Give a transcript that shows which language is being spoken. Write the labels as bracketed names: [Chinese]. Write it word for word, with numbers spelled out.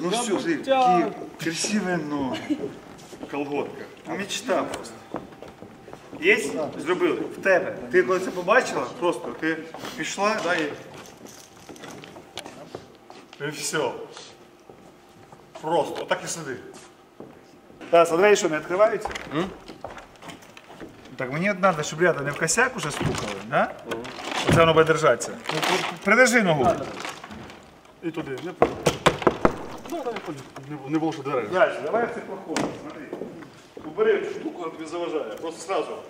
[Russian] Ну все, смотри, какие красивые ноги. Колготка. Мечта просто. Есть? [Ukrainian] Зробили. В тебе. Ти коли це побачила, просто ти пішла, да, і... І все. Просто. Отак і сиди. Так, смотри, що не відкриваються? Mm? Так, мені треба, щоб рядом не в косяк уже стукали, да? Mm. Оце воно буде держатися. Ну, придержи ногу. І туди, [Russian] не пойду. [Ukrainian] Ну, там не, не було, що дверей. Дальше, давай це проходимо, смотри. Убери цю штуку, вона тобі заважає. [Russian] Просто сразу.